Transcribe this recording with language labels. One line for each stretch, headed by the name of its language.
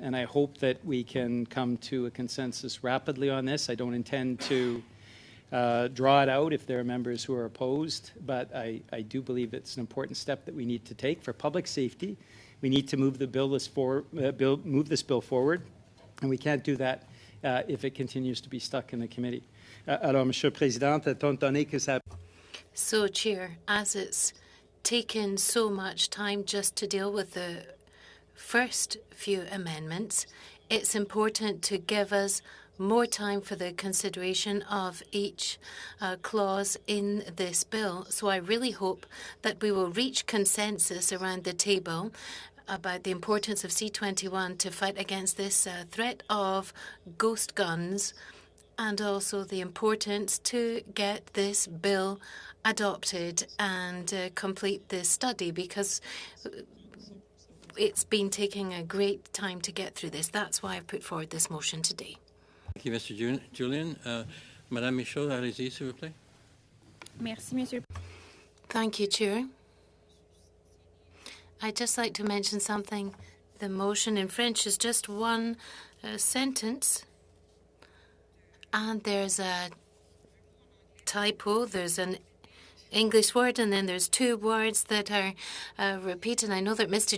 English: And I hope that we can come to a consensus rapidly on this. I don't intend to draw it out if there are members who are opposed, but I do believe it's an important step that we need to take for public safety. We need to move move this bill forward, and we can't do that if it continues to be stuck in the committee.
French: Alors, Monsieur le Président, étant donné que ça...
English: So, Chair, as it's taken so much time just to deal with the first few amendments, it's important to give us more time for the consideration of each clause in this bill. So I really hope that we will reach consensus around the table about the importance of C-21 to fight against this threat of ghost guns, and also the importance to get this bill adopted and complete this study, because it's been taking a great time to get through this. That's why I've put forward this motion today. Thank you, Mr. Julian.
French: Madame Michaud, allez-y, s'il vous plaît. Merci, Monsieur.
English: Thank you, Chair. I'd just like to mention something. The motion in French is just one sentence, and there's a typo. There's an English word, and then there's two words that are repeated. I know that Mr.